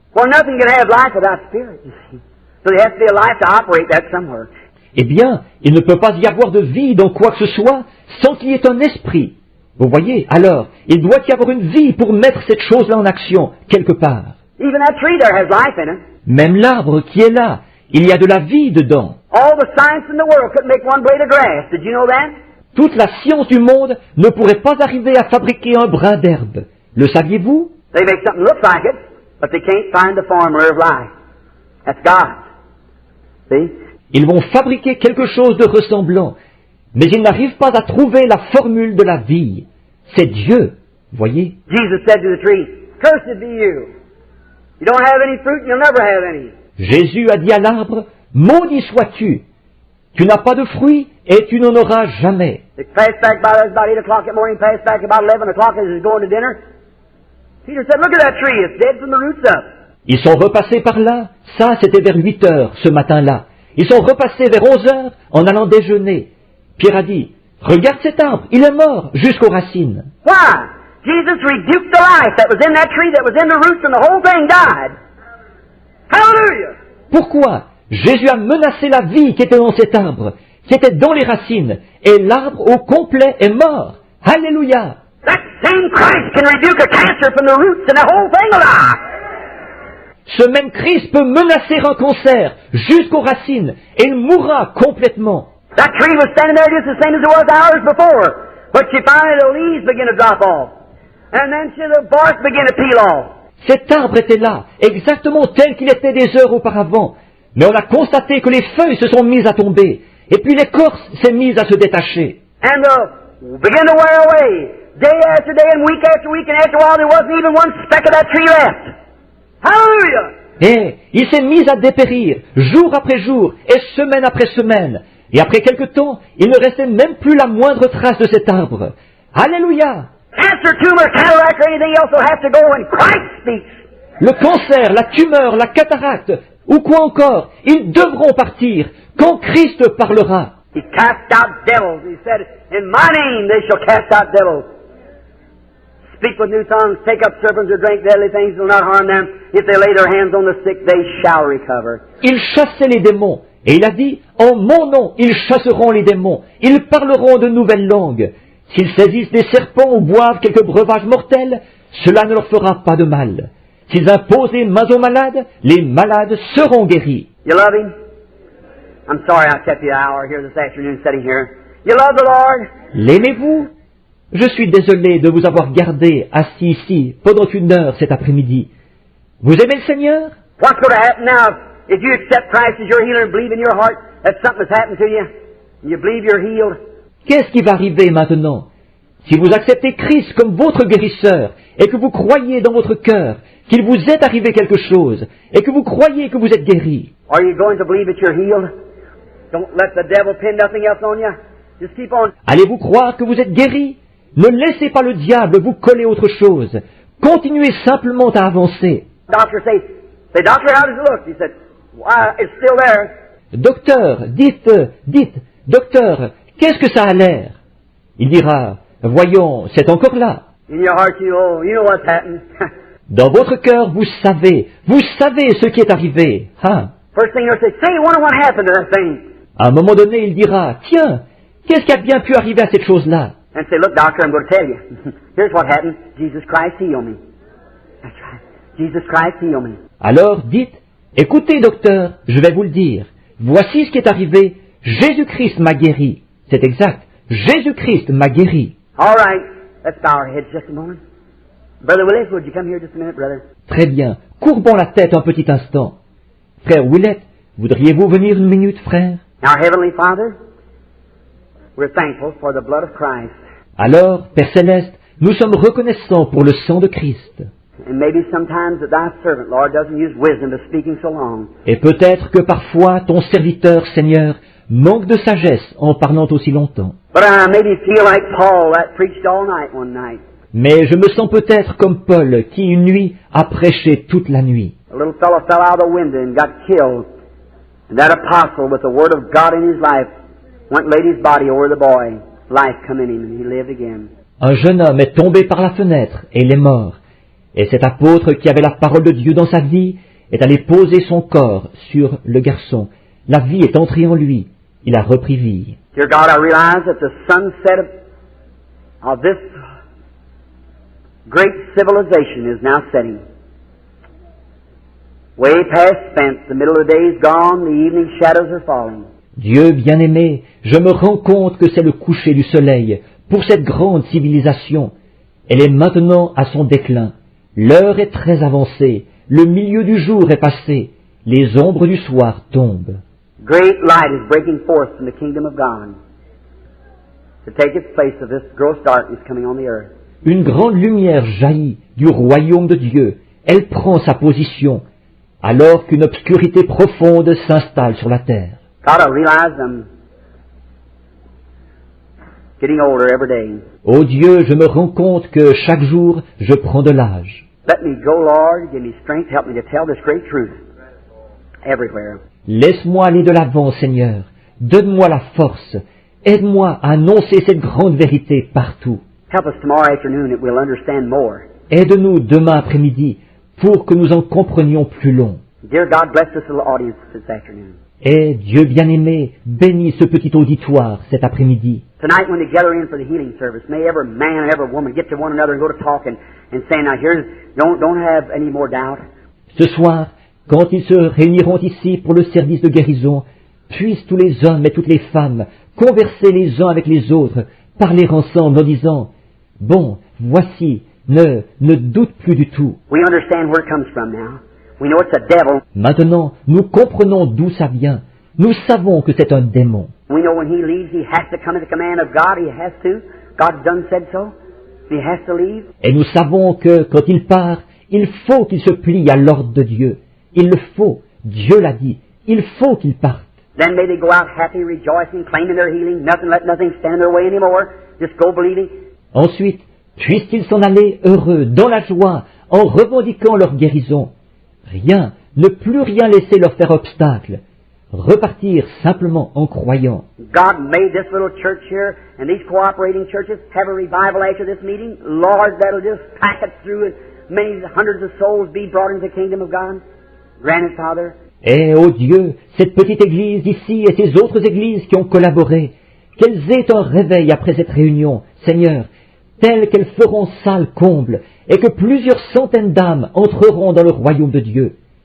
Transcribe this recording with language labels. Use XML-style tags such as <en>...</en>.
<en>Well, nothing can have life without spirit, you see. So there has to be a life to operate that somewhere.</en> <fr>Eh bien, il ne peut pas y avoir de vie dans quoi que ce soit sans qu'il y ait un esprit. Vous voyez, alors, il doit y avoir une vie pour mettre cette chose-là en action, quelque part.</fr> <en>Even that tree there has life in it.</en> <fr>Même l'arbre qui est là, il y a de la vie dedans.</fr> <en>All the science in the world couldn't make one blade of grass. Did you know that?</en> <fr>Toute la science du monde ne pourrait pas arriver à fabriquer un brin d'herbe. Le saviez-vous?</fr> <en>They make something look like it, but they can't find the former of life. That's God. See?</en> <fr>Ils vont fabriquer quelque chose de ressemblant, mais ils n'arrivent pas à trouver la formule de la vie. C'est Dieu, voyez.</fr> <en>Jesus said to the tree, "Cursed be you. You don't have any fruit, and you'll never have any."</en> <fr>Jésus a dit à l'arbre, maudit sois-tu. Tu n'as pas de fruits et tu n'en auras jamais.</fr> <en>They passed back by about 8 o'clock that morning, passed back about 11 o'clock as he was going to dinner. Peter said, "Look at that tree, it's dead from the roots up."</en> <fr>Ils sont repassés par là, ça c'était vers 8 heures ce matin-là. Ils sont repassés vers 11 heures en allant déjeuner. Pierre a dit, regarde cet arbre, il est mort jusqu'aux racines.</fr> <en>Why? Jesus rebuked the life that was in that tree, that was in the roots, and the whole thing died. Hallelujah!</en> <fr>Pourquoi? Jésus a menacé la vie qui était dans cet arbre, qui était dans les racines, et l'arbre au complet est mort. Alléluia!</fr> <en>That same Christ can rebuke a cancer from the roots, and the whole thing will die.</en> <fr>Ce même Christ peut menacer un cancer jusqu'aux racines, et il mourra complètement.</fr> <en>That tree was standing there just the same as it was hours before, but she finally the leaves begin to drop off, and then the bark began to peel off.</en> <fr>Cet arbre était là, exactement tel qu'il était des heures auparavant, mais on a constaté que les feuilles se sont mises à tomber, et puis l'écorce s'est mise à se détacher.</fr> <en>And began to wear away, day after day and week, and after a while there wasn't even one speck of that tree left. Hallelujah!</en> <fr>Et il s'est mis à dépérir, jour après jour, et semaine après semaine. Et après quelque temps, il ne restait même plus la moindre trace de cet arbre. Alléluia!</fr> <en>Cancer, tumor, cataract, or anything else will have to go when Christ speaks.</en> <fr>Le cancer, la tumeur, la cataracte, ou quoi encore, ils devront partir quand Christ parlera.</fr> <en>He cast out devils. He said, "In my name they shall cast out devils. Speak with new tongues, take up serpents or drink deadly things, will not harm them. If they lay their hands on the sick, they shall recover."</en> <fr>Il chassait les démons, et il a dit, en mon nom, ils chasseront les démons, ils parleront de nouvelles langues. S'ils saisissent des serpents ou boivent quelques breuvages mortels, cela ne leur fera pas de mal. S'ils imposent les mains aux malades, les malades seront guéris.</fr> <en>You love Him? I'm sorry I kept you an hour here this afternoon sitting here. You love the Lord?</en> <fr>L'aimez-vous? Je suis désolé de vous avoir gardé assis ici pendant 1 heure cet après-midi. Vous aimez le Seigneur?</fr> <en>What's going to happen now if you accept Christ as your healer and believe in your heart that something has happened to you, and you believe you're healed,</en> <fr>Qu'est-ce qui va arriver maintenant? Si vous acceptez Christ comme votre guérisseur et que vous croyez dans votre cœur qu'il vous est arrivé quelque chose et que vous croyez que vous êtes guéri,</fr> <en>are you going to believe that you're healed? Don't let the devil pin nothing else on you. Just keep on.</en> <fr>allez-vous croire que vous êtes guéri? Ne laissez pas le diable vous coller autre chose. Continuez simplement à avancer.</fr> <en>Doctor say, doctor, how does it look? He said, why, it's still there.</en> <fr>Docteur, dites, docteur, qu'est-ce que ça a l'air? Il dira, voyons, c'est encore là.</fr> <en>In your heart, you know what's happened.</en> <fr>Dans votre cœur, vous savez ce qui est arrivé. Hein?</fr> <en>First thing he'll say, I wonder what happened to that thing.</en> <fr>À un moment donné, il dira, tiens, qu'est-ce qui a bien pu arriver à cette chose-là?</fr> <en>And say, look, doctor, I'm going to tell you. Here's what happened. Jesus Christ healed me. That's right. Jesus Christ healed me.</en> <fr>Alors dites, écoutez docteur, je vais vous le dire. Voici ce qui est arrivé. Jésus-Christ m'a guéri. C'est exact. Jésus-Christ m'a guéri.</fr> <en>All right. Let's bow our heads just a moment. Brother Willis, would you come here just a minute, brother?</en> <fr>Très bien. Courbons la tête un petit instant. Frère Willett, voudriez-vous venir une minute, frère?</fr> <en>Our Heavenly Father, we're thankful for the blood of Christ.</en> <fr>Alors, Père Céleste, nous sommes reconnaissants pour le sang de Christ.</fr> <en>And maybe sometimes that thy servant, Lord, doesn't use wisdom to speaking so long.</en> <fr>Et peut-être que parfois ton serviteur, Seigneur, manque de sagesse en parlant aussi longtemps.</fr> <en>But I maybe feel like Paul that preached all night one night.</en> <fr>Mais je me sens peut-être comme Paul qui une nuit a prêché toute la nuit.</fr> <en>A little fellow fell out of the window and got killed. And that apostle with the word of God in his life went and laid his body over the boy. Life come in him and he lived again.</en> <fr>Un jeune homme est tombé par la fenêtre et il est mort. Et cet apôtre qui avait la parole de Dieu dans sa vie est allé poser son corps sur le garçon. La vie est entrée en lui. Il a repris vie.</fr> <en>Dear God, I realize that the sunset of this great civilization is now setting. Way past spent, the middle of the day is gone, the evening shadows are falling.</en> <fr>Dieu bien-aimé, je me rends compte que c'est le coucher du soleil pour cette grande civilisation. Elle est maintenant à son déclin. L'heure est très avancée. Le milieu du jour est passé. Les ombres du soir tombent.</fr> <en>Great light is breaking forth from the kingdom of God to take its place of this gross darkness coming on the earth.</en> <fr>Une grande lumière jaillit du royaume de Dieu. Elle prend sa position, alors qu'une obscurité profonde s'installe sur la terre.</fr> <en>God, I realize I'm getting older every day.</en> <fr>Ô Dieu, je me rends compte que chaque jour, je prends de l'âge.</fr> <en>Let me go, Lord. Give me strength. Help me to tell this great truth everywhere.</en> <fr>Laisse-moi aller de l'avant, Seigneur. Donne-moi la force. Aide-moi à annoncer cette grande vérité partout.</fr> <en>Help us tomorrow afternoon that we'll understand more.</en> <fr>Aide-nous demain après-midi pour que nous en comprenions plus long.</fr> <en>Dear God, bless this little audience this afternoon.</en> <fr>Et Dieu bien-aimé, bénis ce petit auditoire cet après-midi.</fr> <en>Tonight when they gather in for the healing service, may every man and every woman get to one another and go to talking and saying, now here's, don't have any more doubt.</en> <fr>Ce soir, quand ils se réuniront ici pour le service de guérison, puissent tous les hommes et toutes les femmes converser les uns avec les autres, parler ensemble en disant, bon, voici, ne doute plus du tout.</fr> <en>We understand where it comes from now. We know it's a devil.</en> <fr>Maintenant, nous comprenons d'où ça vient. Nous savons que c'est un démon.</fr> <en>We know when he leaves, he has to come at the command of God. He has to. God's done said so. He has to leave.</en> <fr>Et nous savons que quand il part, il faut qu'il se plie à l'ordre de Dieu. Il le faut. Dieu l'a dit. Il faut qu'il parte.</fr> <en>Then may they go out happy, rejoicing, claiming their healing. Let nothing stand in their way anymore. Just go believing.</en> <fr>Ensuite, puissent-ils s'en aller heureux, dans la joie, en revendiquant leur guérison. Rien, ne plus rien laisser leur faire obstacle. Repartir simplement en croyant.</fr> <en>God made this little church here and these cooperating churches have a revival after this meeting. Lord, that'll just pack it through and many hundreds of souls be brought into the kingdom of God. Grant it, Father.</en> <fr>Et, ô Dieu, cette petite église ici et ces autres églises qui ont collaboré, qu'elles aient un réveil après cette réunion, Seigneur, tel qu'elles feront salle comble, et que plusieurs centaines d'âmes entreront dans le royaume de Dieu.</fr>